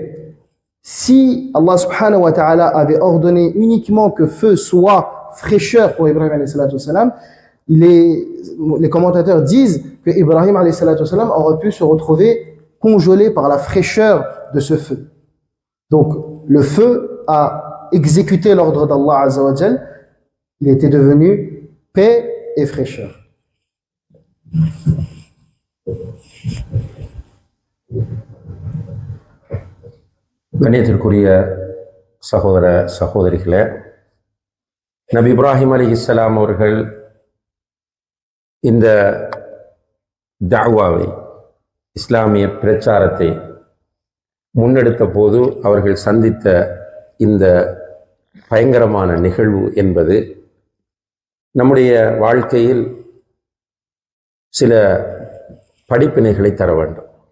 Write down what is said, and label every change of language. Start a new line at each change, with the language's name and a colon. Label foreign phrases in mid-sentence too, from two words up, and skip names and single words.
French: Si
Arabic: الله سبحانه وتعالى
French: avait ordonné uniquement que feu soit fraîcheur pour Ibrahim
Arabic: عليه الصلاة والسلام,
French: les commentateurs disent que Ibrahim
Arabic: عليه الصلاة والسلام
French: aurait pu se retrouver congelé par la fraîcheur de ce feu. Donc le feu a exécuté l'ordre d'
Arabic: الله عز وجل,
French: il était devenu paix et fraîcheur.
Tamil: கண்ணியத்திற்குரிய சகோதர சகோதரிகளே, நபி இப்ராஹிம் அலைஹிஸ்ஸலாம் அவர்கள் இந்த தஅவாவை, இஸ்லாமிய பிரச்சாரத்தை முன்னெடுத்த போது அவர்கள் சந்தித்த இந்த பயங்கரமான நிகழ்வு என்பது நம்முடைய வாழ்க்கையில் சில படிப்பினைகளை தர வேண்டும்.